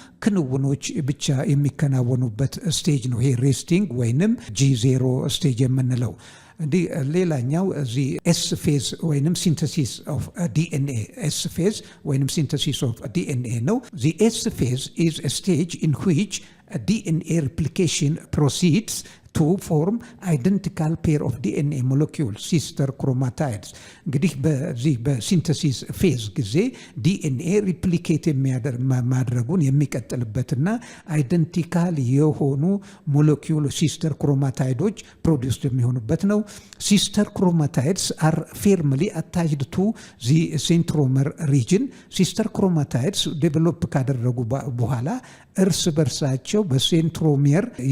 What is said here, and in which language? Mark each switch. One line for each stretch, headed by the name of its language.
Amharic: ክንውኖች ብቻ የሚከናወኑበት ስቴጅ ነው ይሄ ሬስቲንግ ወይንም G0 ስቴጅ የምንለው። እንዲህ ሌላኛው እዚህ ኤስ ፌዝ ወይንም ሲንተሲስ ኦፍ ዲኤንኤ ኤስ ፌዝ ወይንም ሲንተሲስ ኦፍ ዲኤንኤ ነው።
English: the S phase is a stage in which DNA replication proceeds to form identical pair of DNA molecules, sister chromatids.
Amharic: እንግዲህ በዚህ በሲንተሲስ ፌዝ ጊዜ ዲኤንኤ ሪፕሊኬት ማድረጉን የሚቀጥልበትና አይደንቲካል የሆኑ ሞለኪውል ሲስተር ክሮማታይዶች ፕሮዲውስ የሚሆኑበት ነው።
English: ሲስተር ክሮማታይድስ አር ፌርምሊ አታችድ ቱ ዚ ሴንትሮመር ሪጅን።
Amharic: ሲስተር ክሮማታይድስ ዴቨሎፕ ካደረጉ በኋላ እርስ በርሳቸው በሴንትሮሜር